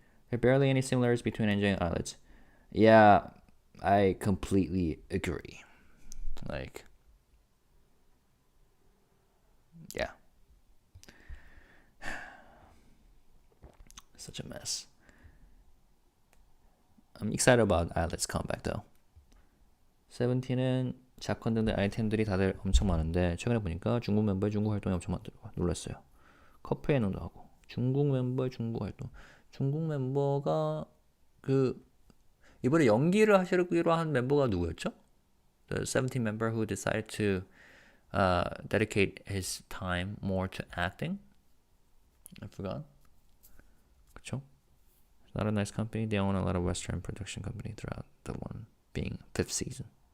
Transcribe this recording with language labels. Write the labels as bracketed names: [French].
[English] There are barely any similarities between NJ and Alex. Yeah, I completely agree. Like... Yeah. Such a mess. I'm excited about Alex comeback though. [Korean] 세븐틴은 작권 등등 아이템들이 다들 엄청 많은데 최근에 보니까 중국 멤버의 중국 활동이 엄청 많더라고요. 놀랐어요. 커플 예능도 하고 중국 멤버의 중국 활동. 중국 멤버가 그 이번에 연기를 하시기로 한 멤버가 누구였죠? [English] The 17 member who decided to dedicate his time more to acting. I forgot. [Korean] 그쵸? [English] It's not a nice company. They own a lot of Western production company throughout the one being 5th season.